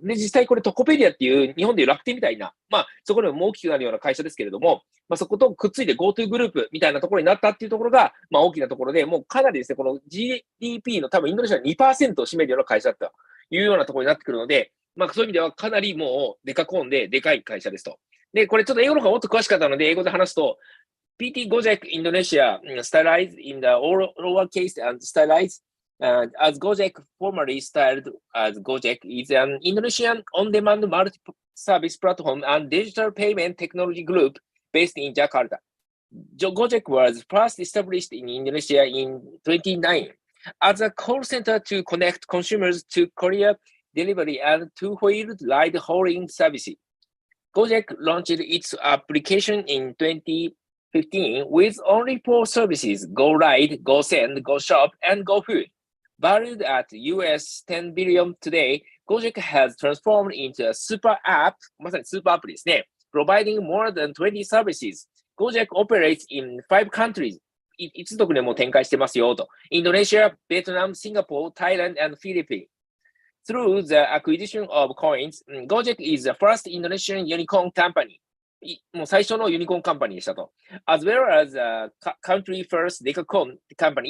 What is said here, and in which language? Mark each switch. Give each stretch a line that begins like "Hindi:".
Japanese: で、実際これトコペディアっていう日本でいう楽天みたいな、そこでも大きくなるような会社ですけれども、そことくっついて GoTo グループみたいなところになったっていうところが、大きなところで、もうかなりですね、この GDP の多分インドネシアの 2% を占めるような会社だったというようなところになってくるので、そういう意味ではかなりもうデカコーンででかい会社ですと。で、これちょっと英語の方がもっと詳しかったので、英語で話すと、
English: PT Gojek Indonesia, stylized in the lowercase and stylized as Gojek, formerly styled as Gojek, is an Indonesian on-demand multi-service platform and digital payment technology group based in Jakarta. Gojek was first established in Indonesia in 2009 as a call center to connect consumers to courier delivery and two-wheeled ride-hauling services. Gojek launched its application in 2015 with only 4 services: Go Ride, Go Send, Go Shop, and Go Food. Valued at US 10 billion today, Gojek has transformed into a super app,
Japanese: まさにスーパーアプリですね,
English: providing more than 20 services. Gojek operates in 5 countries.
Japanese: 5つの国でも展開してますよと。
English: Indonesia, Vietnam, Singapore, Thailand, and Philippines.Through the acquisition of coins, Gojek is the first Indonesian unicorn company.
Japanese: もう最初のユニコーンカンパニーでしたと。
English: As well as a country first decacorn company.